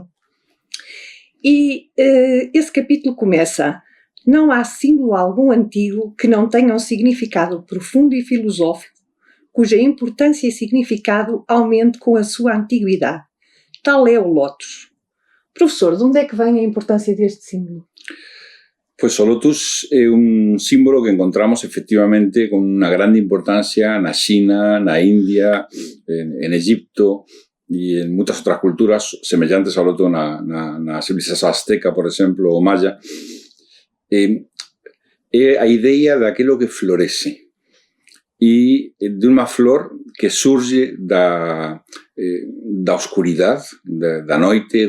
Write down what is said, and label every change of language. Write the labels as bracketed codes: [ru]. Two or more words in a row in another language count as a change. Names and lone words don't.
[pt] E esse capítulo começa: não há símbolo algum antigo que não tenha um significado profundo e filosófico, cuja importância e significado aumente com a sua antiguidade. Tal é o lótus. Professor, de onde é que vem a importância deste símbolo? [gl] Pues o lotus é un símbolo que encontramos efectivamente con unha grande importancia na China, na India, en Egipto e en muitas outras culturas semellantes ao lotus na civilización azteca, por exemplo, ou maya. É a idea daquilo que florece e de unha flor que surge da oscuridade, da noite,